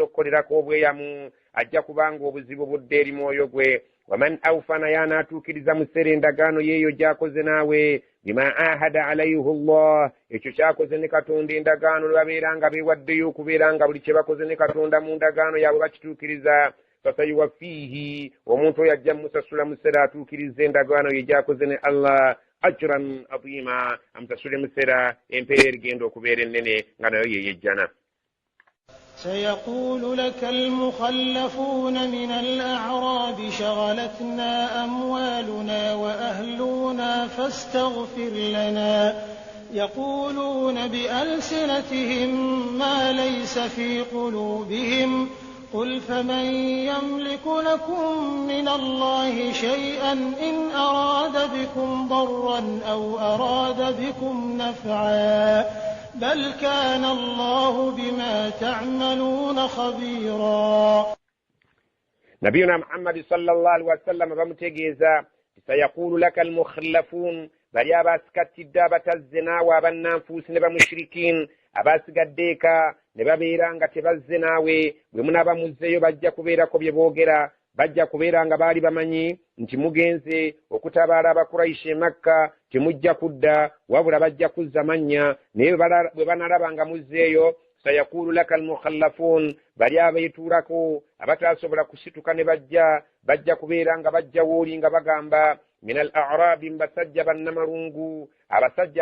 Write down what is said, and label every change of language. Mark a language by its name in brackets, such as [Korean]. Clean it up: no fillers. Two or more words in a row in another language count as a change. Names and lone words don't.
[Ganda] okukolerako obweyamu ajja kubanga obuzibu budde eri mwoyo gwe [Arabic] ومن أوفى [Ganda] naye anaatuukiriza mu ssere endagaano yeeyo gy'akoze naawe [Arabic] بما عاهد عليه الله [Ganda] ekyo kyakoze ne Katonda endagaano lwe babeera nga beewaddeyo okubeera nga buli kye bakoze ne Katonda mu ndagaano yaabwe bakituukiriza fasayuwaffiihi omuntu oyo ajja musasula mu ssere atuukiriza endagaano ye gy'akoze ne Allah [Arabic] أجرا عظيما [Ganda] amusasule mu ssera empeera erigenda okubeera ennene nga nayo yeyejjana. [Arabic] سيقول لك المخلفون من الأعراب شغلتنا أموالنا وأهلنا فاستغفر لنا يقولون بألسنتهم ما ليس في قلوبهم قل فمن يملك لكم من الله شيئا إن أراد بكم ضرا أو أراد بكم نفعا بل كان الله بما تعملون خبيرا. نبينا محمد صلى الله عليه وسلم بمتجيزا سيقول لك المخلفون [Ganda] bali abasikatidde abatazze w'abannanfuusi ne bamushirikin abasigaddeeka ne babeera nga tebazze naawe bwe munaaba muzzeeyo bajja kubeerako bye boogera bajja kubeera nga baali bamanyi nti mugenze okutabaala abakuraishi e Makka temujja kudda wabula bajja kuzza mannya naye bwe banalaba nga muzzeeyo [Arabic] سيقول لك المخلفون [Ganda] bali abeetuulako abatasobola kusituka ne bajja kubeera nga bajja wooli nga bagamba [Arabic] من الأعراب [Ganda] basajja bannamalungu abasajja